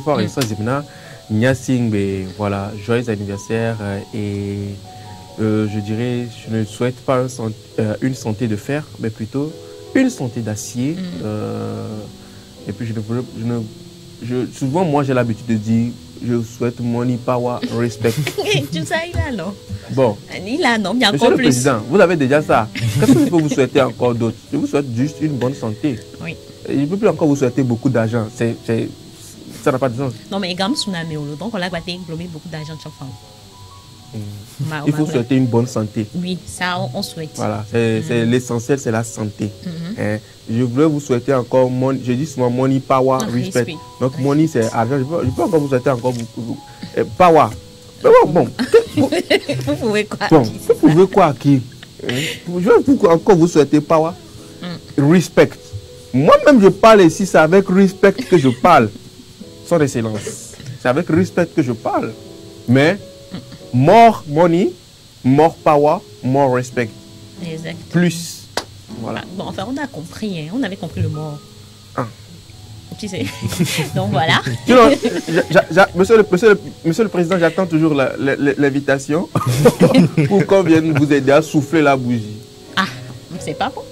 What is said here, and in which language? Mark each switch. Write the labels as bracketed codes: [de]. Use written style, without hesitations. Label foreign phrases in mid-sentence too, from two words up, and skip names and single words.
[fr] Faure Eswazina Nyasingbe. Voilà, joyeux anniversaire et... je dirais, je ne souhaite pas une santé de fer, mais plutôt une santé d'acier. Et puis, souvent, moi, j'ai l'habitude de dire, je souhaite [en] money, power, respect. [fr] Tu sais, il a non. Bon. Il a non, bien Monsieur encore le plus. Président, vous avez déjà ça. Qu'est-ce que je peux vous souhaiter encore d'autre? Je vous souhaite juste une bonne santé. Oui. Et je ne peux plus encore vous souhaiter beaucoup d'argent. Ça n'a pas de sens. Non, mais également, donc on a battu beaucoup d'argent chaque fois. Il faut souhaiter une bonne santé. Oui, ça on souhaite. Voilà, c'est l'essentiel, c'est la santé. Je voulais vous souhaiter encore, je dis souvent [en] money, power, respect. [fr] Donc money c'est argent, je peux encore vous souhaiter encore power. Mais bon, vous pouvez quoi bon, vous pouvez quoi qui? Je vais encore vous souhaiter [en] power, respect. [fr] Moi-même, je parle ici, c'est avec respect que je parle. Son excellence. C'est avec respect que je parle. Mais, [en] more money, more power, more respect. [fr] Exact. Plus. Voilà. Bon, enfin, on a compris, hein. On avait compris le mot. Ah. Tu sais. Donc voilà. Sinon, monsieur le Président, j'attends toujours l'invitation pour qu'on vienne vous aider à souffler la bougie. Ah, c'est pas bon.